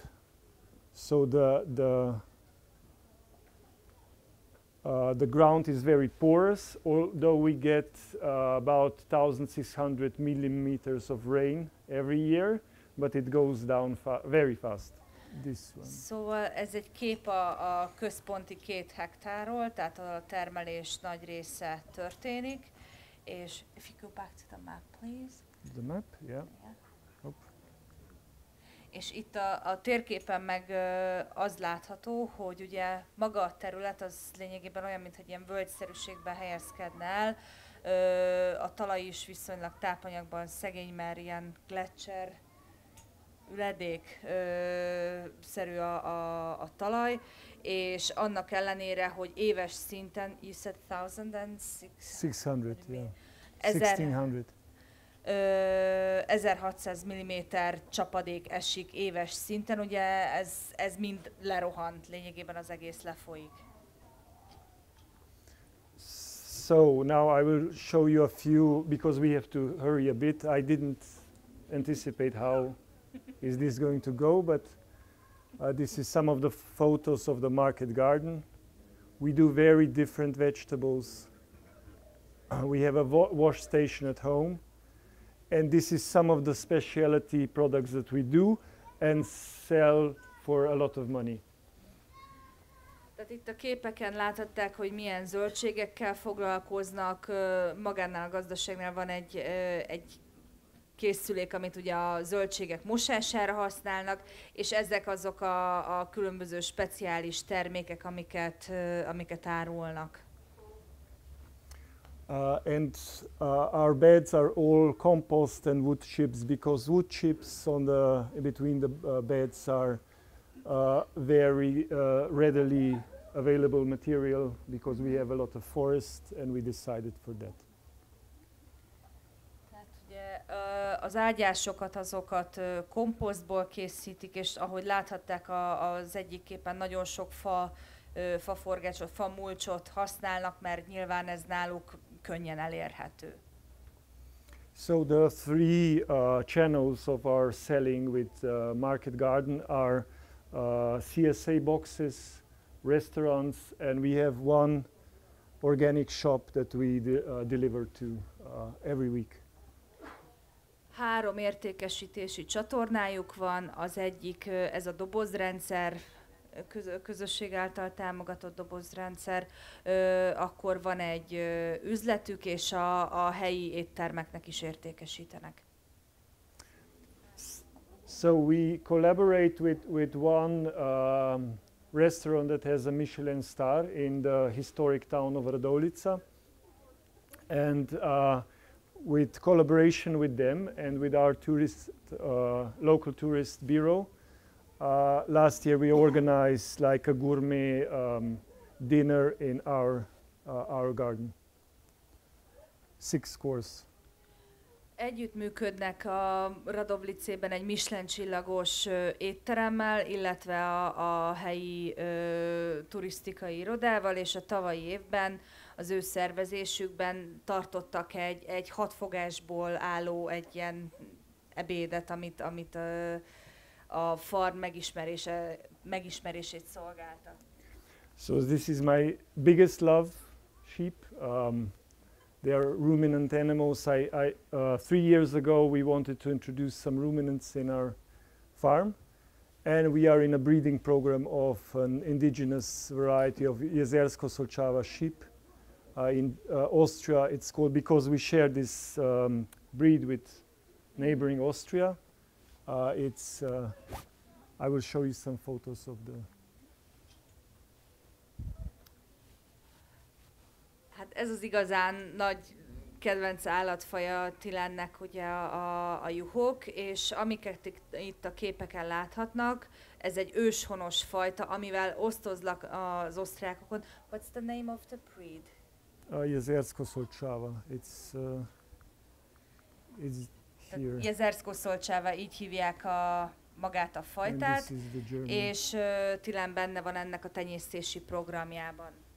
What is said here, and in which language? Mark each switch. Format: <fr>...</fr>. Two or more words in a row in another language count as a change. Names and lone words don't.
<en>So the ground is very porous, although we get about 1,600 millimeters of rain every year, but it goes down very fast. This one.</en> <hu>Szóval ez egy kép a központi 2 hektárról, tehát a termelés nagy része történik, és</hu> <en>if you go back to the map, please. The map, yeah.</en> <hu>És itt a térképen meg az látható, hogy ugye maga a terület az lényegében olyan, mintha ilyen völgyszerűségben helyezkedne el. A talaj is viszonylag tápanyagban szegény, mert ilyen gletszer, üledék-szerű a talaj, és annak ellenére, hogy éves szinten,</hu> <en>you said 600, yeah. 1600.</en> <hu>1600 mm csapadék esik éves szinten, ugye ez mind lerohant, lényegében az egész lefolyik.</hu> <en>So now I will show you a few, because we have to hurry a bit. I didn't anticipate how is this going to go, but this is some of the photos of the market garden. We do very different vegetables. We have a wash station at home. And this is some of the specialty products that we do and sell for a lot of money.</en> <hu>Tehát itt a képeken láthatták, hogy milyen zöldségekkel foglalkoznak. Magánál a gazdaságnál van egy készülék, amit ugye a zöldségek mosására használnak, és ezek azok a különböző speciális termékek, amiket árulnak.</hu> <en>And our beds are all compost and wood chips, because wood chips between the beds are very readily available material, because we have a lot of forest and we decided for that.</en> <hu>Tehát ugye az ágyásokat, azokat komposztból készítik, és ahogy láthatták az egyik képen, nagyon sok faforgácsot, famulcsot használnak, mert nyilván ez náluk könnyen elérhető.</hu> <en>So the three channels of our selling with Market Garden are CSA boxes, restaurants, and we have one organic shop that we deliver to every week.</en> <hu>3 értékesítési csatornájuk van, az egyik ez a dobozrendszer, közösség által támogatott dobozrendszer, akkor van egy üzletük, és a helyi éttermeknek is értékesítenek.</hu> <en>So we collaborate with one restaurant that has a Michelin star in the historic town of Radolica, and with collaboration with them and with our local tourist bureau, last year we organized like a gourmet dinner in our garden. 6 course.</en> <hu>Együttműködnek a Radovlicében egy Michelin csillagos étteremmel, illetve a helyi turisztikai irodával, és a tavalyi évben az ő szervezésükben tartottak egy 6 fogásból álló egy ilyen ebédet, amit a farm megismerését szolgálta.</hu> <en>So this is my biggest love, sheep. They are ruminant animals. 3 years ago we wanted to introduce some ruminants in our farm, and we are in a breeding program of an indigenous variety of Jezersko-Solcsava sheep. In Austria it's called, because we share this breed with neighboring Austria. I will show you some photos of the...</en> <hu>Hát ez az igazán nagy kedvenc állatfaja Tilennek, ugye a juhok, és amiket itt a képeken láthatnak, ez egy őshonos fajta, amivel osztoznak az osztrákokon.</hu> <en>What's the name of the breed? Jezersko-Solcsava. It's here.</en> <hu>Jezersko-Solcsava, így hívják magát a fajtát, és Tilen benne van ennek a tenyésztési programjában.</hu>